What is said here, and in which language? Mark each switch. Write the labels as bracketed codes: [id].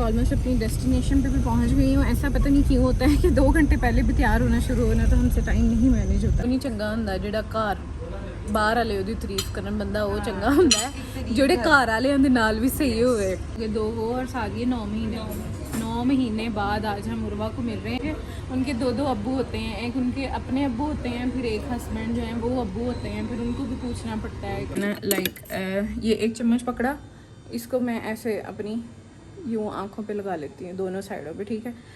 [hi] Almost अपनी destination पे भी पहुंच गई हूँ। ऐसा पता नहीं क्यों होता है कि 2 घंटे पहले भी तैयार होना शुरू होना तो हमसे टाइम नहीं मैनेज होता। [pa] नहीं चंगा हुंदा जिहड़ा घर बाहर वाले ਉਹਦੀ ਤਾਰੀਫ ਕਰਨ ਬੰਦਾ ਉਹ ਚੰਗਾ ਹੁੰਦਾ ਹੈ ਜਿਹੜੇ ਘਰ ਵਾਲਿਆਂ ਦੇ ਨਾਲ भी सही होवे। [hi] ये 2 और शादी 9 महीने बाद आज हम उर्वा को मिल रहे हैं। उनके 2 अब्बू होते हैं, एक उनके अपने अब्बू होते हैं, फिर एक हस्बैंड जो हैं वो अब्बू होते हैं, फिर उनको भी पूछना पड़ता है। लाइक ये एक चम्मच पकड़ा, इसको मैं ऐसे अपनी यूँ आँखों पे लगा लेती हूँ दोनों साइडों पे, ठीक है।